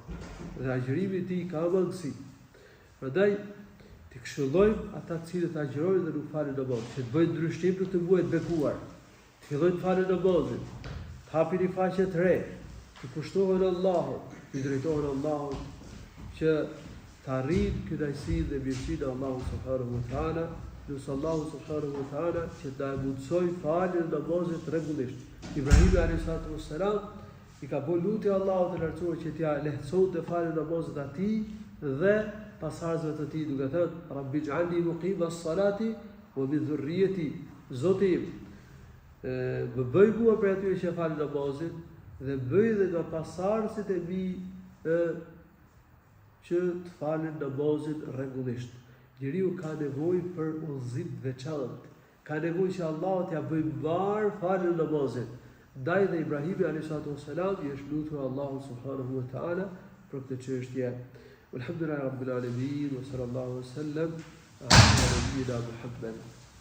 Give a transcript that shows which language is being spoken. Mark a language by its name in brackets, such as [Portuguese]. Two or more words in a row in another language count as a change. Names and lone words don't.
[Albanian] Dhe agjërimi I tij ka mangësi. Prandaj të këshillojmë ata të cilët agjërojnë dhe nuk falin namaz, që të bëjnë ndryshim në këtë muaj të bekuar, të fillojnë të falin namazin, të hapin një faqe të re, të kushtohen Allahut, të drejtohen Allahut, që të arrijnë kënaqësinë dhe mirësinë e Allahut [Arabic] سبحانه وتعالى, [Albanian] lutja Allahu [Arabic] سبحانه وتعالى [Albanian] që ta mundsoj faljen e namazit rregullisht. Ibrahim [Arabic] عليه السلام [Albanian] I ka bërë lutje Allahut të lartësuar që t'ia lehtësonte faljen e namazit atij dhe pasardhësve të tij, duke thënë: [Arabic] "رب اجعلني مقيم الصلاة ومن ذريتي." [Albanian] Zoti më bëj mua për atyre që falin namazin dhe bëj dhe nga pasardhësit e mi që të falin namazin rregullisht. Njeriu ka nevojë për udhëzim të veçantë, ka nevojë që Allahu t'ia bëjë mbar faljen e namazit. Ndaj dhe Ibrahimi a.s. i është lutur Allahu [Arabic] سبحانه وتعالى [Albanian] për këtë çështje. [Arabic] الحمد لله رب العالمين وصلى الله عليه وسلم على نبينا محمد.